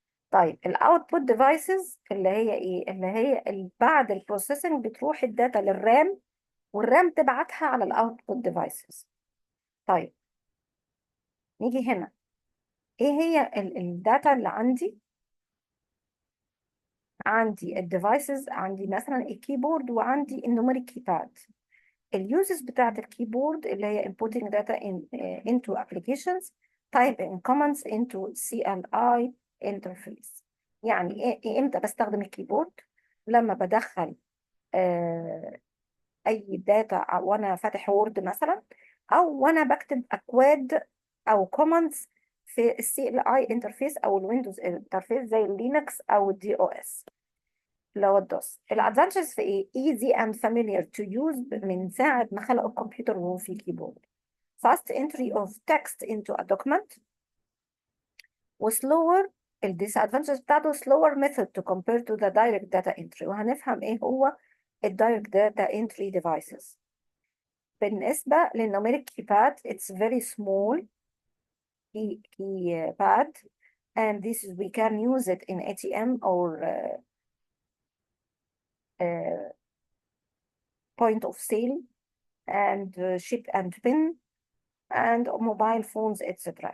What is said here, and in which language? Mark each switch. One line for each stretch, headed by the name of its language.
Arabic: طيب الاوتبوت ديفايسز اللي هي ايه؟ اللي هي بعد البروسيسنج بتروح الداتا للرام، والرام تبعتها على الاوتبوت ديفايسز. طيب نيجي هنا، ايه هي الداتا اللي عندي الديفايسز؟ عندي مثلا الكيبورد وعندي النوميريك كيباد. اليوزز بتاعت الكيبورد اللي هي
English: inputting data into applications typing commands into CLI interface.
Arabic: يعني امتى بستخدم الكيبورد؟ لما بدخل اي داتا وانا فاتح وورد مثلا، او وانا بكتب اكواد او كوماندز في السي ال اي انترفيس او الويندوز انترفيس زي اللينكس او الدي او اس اللي هو الدوس. الادفانتجز في ايه؟
English: easy and familiar to use
Arabic: من ساعه ما خلقوا الكمبيوتر وهو في كيبورد.
English: fast entry of text into a document. وسلور.
Arabic: الديسادفانتجز بتاعته
English: slower method to compare to the direct data entry.
Arabic: وهنفهم ايه هو الدايركت داتا انتري ديفايسز. بالنسبة للنوميريك كيباد
English: it's very small keypad, and this is we can use it in ATM or point of sale and ship and pin and mobile phones etc.